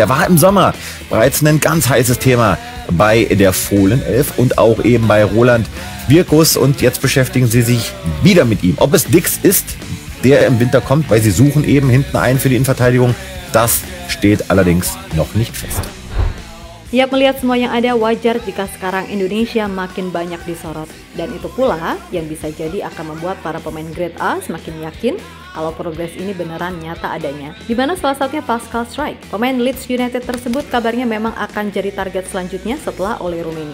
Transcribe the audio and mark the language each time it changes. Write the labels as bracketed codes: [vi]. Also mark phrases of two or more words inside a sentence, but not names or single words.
[de] Der war im Sommer bereits ein ganz heißes Thema bei der Fohlenelf und auch eben bei Roland Wirkus, und jetzt beschäftigen sie sich wieder mit ihm. Ob es Dix ist, der im Winter kommt, weil sie suchen eben hinten einen für die Innenverteidigung, das steht allerdings noch nicht fest. [id] Siap melihat semua yang ada, wajar jika sekarang Indonesia makin banyak disorot. Dan itu pula yang bisa jadi akan membuat para pemain grade A semakin yakin kalau progres ini beneran nyata adanya. Di mana salah satunya Pascal Struijk. Pemain Leeds United tersebut kabarnya memang akan jadi target selanjutnya setelah Ole Rummenigge.